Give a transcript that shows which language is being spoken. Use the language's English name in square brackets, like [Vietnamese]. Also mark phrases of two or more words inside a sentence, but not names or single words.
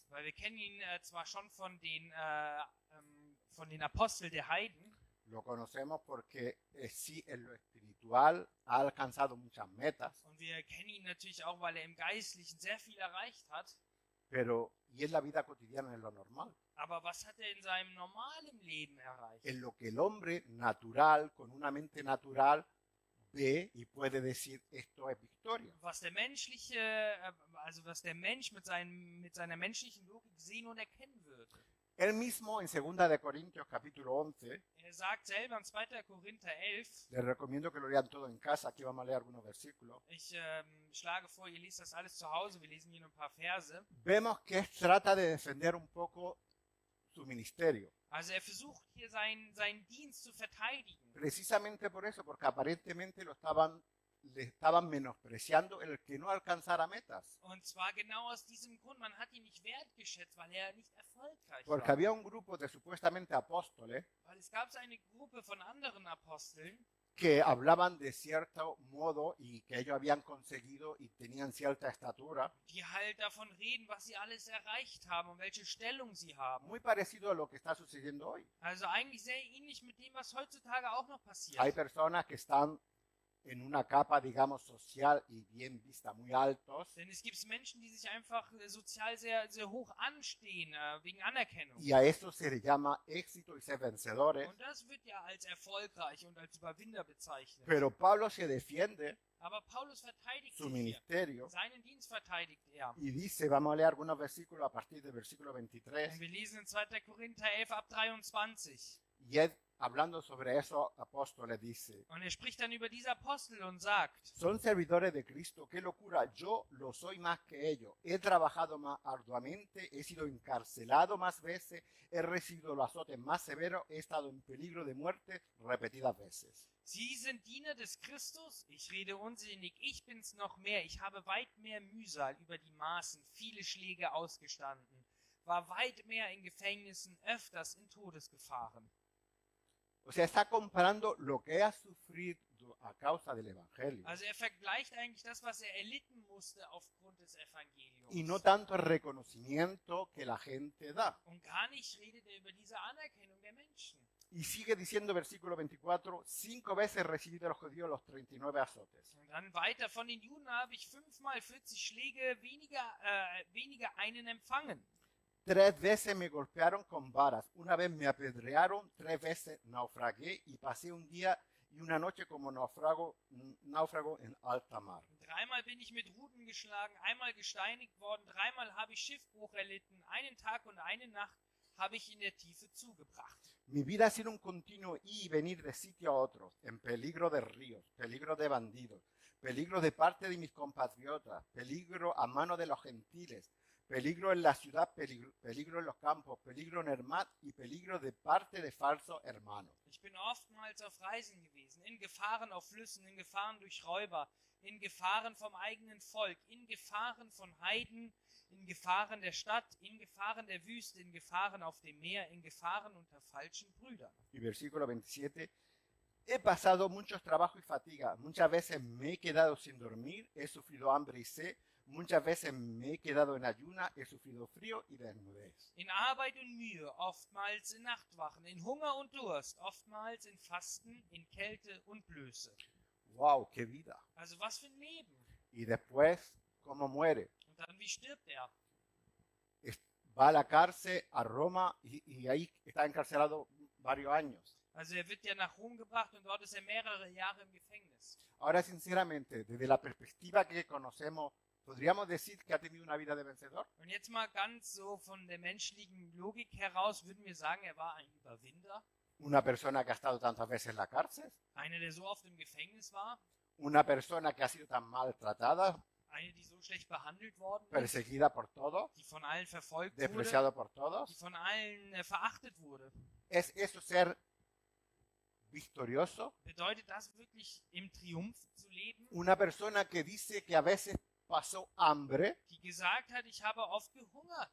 [German] weil wir kennen ihn zwar schon von den Aposteln der Heiden, [Spanish] lo conocemos porque sí en lo espiritual ha alcanzado muchas metas, [German] und wir kennen ihn natürlich auch, weil er im Geistlichen sehr viel erreicht hat, [Spanish] pero y en la vida cotidiana en lo normal, [German] aber was hat er in seinem normalen Leben erreicht? [Spanish] en lo que el hombre natural, con una mente natural, ve y puede decir esto es victoria. [German] Was der menschliche, also was der Mensch mit seiner menschlichen Logik sehen und erkennen würde. [Spanish] Él mismo en 2 de Corintios capítulo 11, [German] Er sagt selber in 2. Korinther 11, [Spanish] les recomiendo que lo lean todo en casa, aquí vamos a leer algunos versículos, [German] ich schlage vor, ihr lest das alles zu Hause, wir lesen hier nur ein paar Verse. [Spanish] vemos que él trata de defender un poco su ministerio. [German] Also er versucht hier seinen Dienst zu verteidigen. [Spanish] Precisamente por eso, porque aparentemente le estaban menospreciando el que no alcanzara metas. [German] Und zwar genau aus diesem Grund, man hat ihn nicht wertgeschätzt, weil er nicht erfolgreich [Spanish] Porque [German] war. [Spanish] había un grupo de supuestamente apóstoles [German] Weil es gab eine Gruppe von anderen Aposteln, [Spanish] que hablaban de cierto modo y que ellos habían conseguido y tenían cierta estatura, [German] die halt davon reden, was sie alles erreicht haben und welche Stellung sie haben. [Spanish] muy parecido a lo que está sucediendo hoy. [German] Also eigentlich sehr ähnlich mit dem, was heutzutage auch noch passiert. [Spanish] Hay personas que están en una capa, digamos, social y bien vista, muy altos, [German] Denn es gibt Menschen, die sich einfach sozial sehr, sehr hoch anstehen, wegen Anerkennung. [Spanish] y a eso se le llama éxito y ser vencedores. [German] Und das wird ja als erfolgreich und als Überwinder bezeichnet. [Spanish] Pero Pablo se defiende [German] Aber Paulus verteidigt [Spanish] su [German] sich hier. [Spanish] ministerio [German] Seinen Dienst verteidigt er. [Spanish] y dice, vamos a leer algunos versículos a partir del versículo 23, [German] Und wir lesen in 2. Korinther 11 ab 23. [Spanish] y él, hablando sobre esos apóstoles, dice, [German] Und er spricht dann über diese Apostel und sagt, [Spanish] son servidores de Cristo, qué locura, yo lo soy más que ellos, he trabajado más arduamente, he sido encarcelado más veces, he recibido los azotes más severos, he estado en peligro de muerte repetidas veces. [German] Sie sind Diener des Christus, ich rede unsinnig, ich bin's noch mehr, ich habe weit mehr Mühsal über die Maßen, viele Schläge ausgestanden, war weit mehr in Gefängnissen, öfters in Todesgefahren. [Spanish] O sea, está comparando lo que ha sufrido a causa del Evangelio [German] Also er vergleicht eigentlich das, was er erlitten musste aufgrund des Evangeliums. [Spanish] y no tanto el reconocimiento que la gente da. [German] Und gar nicht redet er über diese Anerkennung der Menschen. [Spanish] Y sigue diciendo versículo 24, 5 veces recibí de los judíos los 39 azotes. [German] Und dann weiter, von den Juden habe ich 5-mal 40 Schläge weniger einen empfangen. [Spanish] 3 veces me golpearon con varas, una vez me apedrearon, 3 veces naufragué y pasé un día y una noche como náufrago en alta mar. [German] 3-mal bin ich mit Ruten geschlagen, einmal gesteinigt worden, 3-mal habe ich Schiffbruch erlitten, einen Tag und eine Nacht habe ich in der Tiefe zugebracht. [Spanish] Mi vida ha sido un continuo ir y venir de sitio a otro, en peligro de ríos, peligro de bandidos, peligro de parte de mis compatriotas, peligro a mano de los gentiles, peligro en la ciudad, peligro en los campos, peligro en el mar y peligro de parte de falsos hermanos. [German] Ich bin oftmals auf Reisen gewesen, in Gefahren auf Flüssen, in Gefahren durch Räuber, in Gefahren vom eigenen Volk, in Gefahren von Heiden, in Gefahren der Stadt, in Gefahren der Wüste, in Gefahren auf dem Meer, in Gefahren unter falschen Brüdern. [Spanish] Y versículo 27, he pasado muchos trabajos y fatiga, muchas veces me he quedado sin dormir, he sufrido hambre y sed, muchas veces me he quedado en ayuna, he sufrido frío y desnudez. [German] In Arbeit und Mühe, oftmals in Nachtwachen, in Hunger und Durst, oftmals in Fasten, in Kälte und Blöße. [Spanish] ¡Wow! ¡Qué vida! [German] Also was für ein Leben. [Spanish] Y después, ¿cómo muere? [German] Und dann, wie stirbt er? [Spanish] Va a la cárcel, a Roma, y ahí está encarcelado varios años. [German] Also er wird ja nach Rom gebracht und dort ist er mehrere Jahre im Gefängnis. [Spanish] Ahora, sinceramente, desde la perspectiva que conocemos, ¿podríamos decir que ha tenido una vida de vencedor? [German] Und jetzt mal ganz so von der menschlichen Logik heraus würden wir sagen, er war ein Überwinder. [Spanish] ¿Una persona que ha estado tantas veces en la cárcel? [German] Einer, der so oft im Gefängnis war. [Spanish] ¿Una persona que ha sido tan maltratada, [German] Eine, die so schlecht behandelt worden ist. [Spanish] perseguida por todos, [German] Die von allen verfolgt wurde. [Spanish] despreciado por [German] Die [Spanish] todos? [German] von allen verachtet wurde. [Spanish] ¿Es eso ser victorioso? [German] Bedeutet das wirklich im Triumph zu leben? [Spanish] Una persona que dice que a veces pasó hambre, [German] Die gesagt hat, ich habe oft gehungert.